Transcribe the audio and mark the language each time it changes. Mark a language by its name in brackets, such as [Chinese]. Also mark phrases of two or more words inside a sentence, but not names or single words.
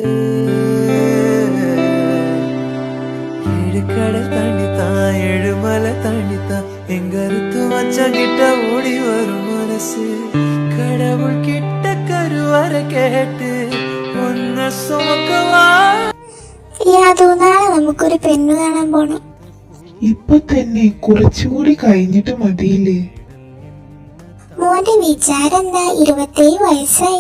[Tamil] ஏழு கடல் தாண்டித்தான் ஏழுமலை தாண்டித்தான் எங்க அறுத்து வச்ச கிட்ட ஓடி வரும் மனசு. கடவுள் கிட்ட கருவற கேட்டு உன்னை சுமக்கவா. [Malayalam] നാളെ നമുക്കൊരു പെണ്ണ് കാണാൻ പോണം. ഇപ്പൊ തന്നെ കുറച്ചുകൂടി കഴിഞ്ഞിട്ട് മതിയില്ലേ? മോന്റെ വിചാരം എന്താ? 27 വയസ്സായി.